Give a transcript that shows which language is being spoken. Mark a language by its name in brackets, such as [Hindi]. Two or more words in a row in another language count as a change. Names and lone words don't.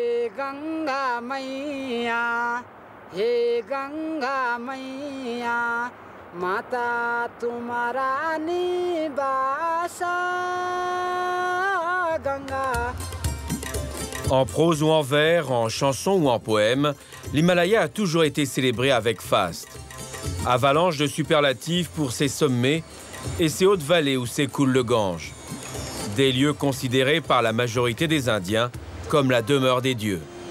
[Hindi] गंगा मैया, हे गंगा मैया, माता तुम्हारा निबासा गंगा. [French] En prose ou en vers, en chanson ou en poème, l'Himalaya a toujours été célébré avec faste. Avalanche de superlatifs pour ses sommets et ses hautes vallées où s'écoule le Gange. Des lieux considérés par la majorité des Indiens comme la demeure des dieux.